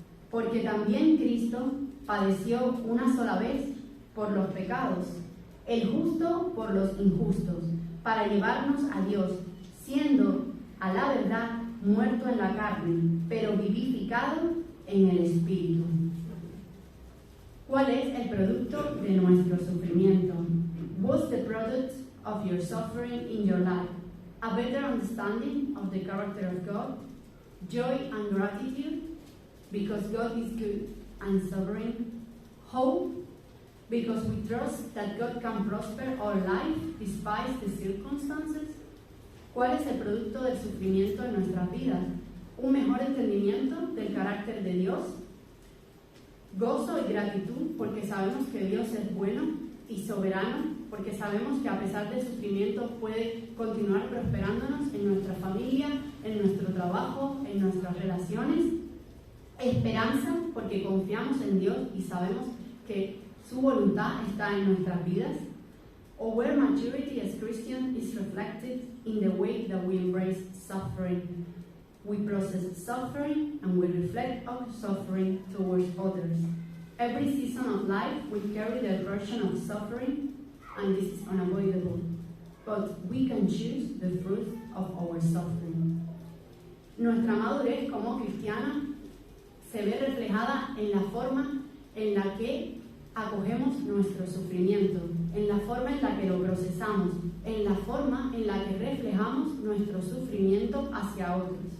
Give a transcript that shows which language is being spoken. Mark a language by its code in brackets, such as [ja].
[es] Porque también Cristo padeció una sola vez por los pecados, el justo por los injustos, para llevarnos a Dios, siendo a la verdad muerto en la carne, pero vivificado en el Espíritu. ¿Cuál es el producto de nuestro sufrimiento? [en] What's the product of your suffering in your life? A better understanding of the character of God, joy and gratitude, because God is good and sovereign, hope, because we trust that God can prosper our life despite the circumstances. [es] ¿Cuál es el producto del sufrimiento en nuestras vidas? Un mejor entendimiento del carácter de Dios, gozo y gratitud porque sabemos que Dios es bueno y soberano, porque sabemos que a pesar del sufrimiento puede continuar prosperándonos en nuestra familia, en nuestro trabajo, en nuestras relaciones. Esperanza porque confiamos en Dios y sabemos que su voluntad está en nuestras vidas. [en] Our maturity as Christians is reflected in the way that we embrace suffering. We process suffering and we reflect our suffering towards others. Every season of life will carry the version of suffering, and this is unavoidable. But we can choose the fruit of our suffering. [es] Nuestra madurez como cristiana se ve reflejada en la forma en la que acogemos nuestro sufrimiento, en la forma en la que lo procesamos, en la forma en la que reflejamos nuestro sufrimiento hacia otros.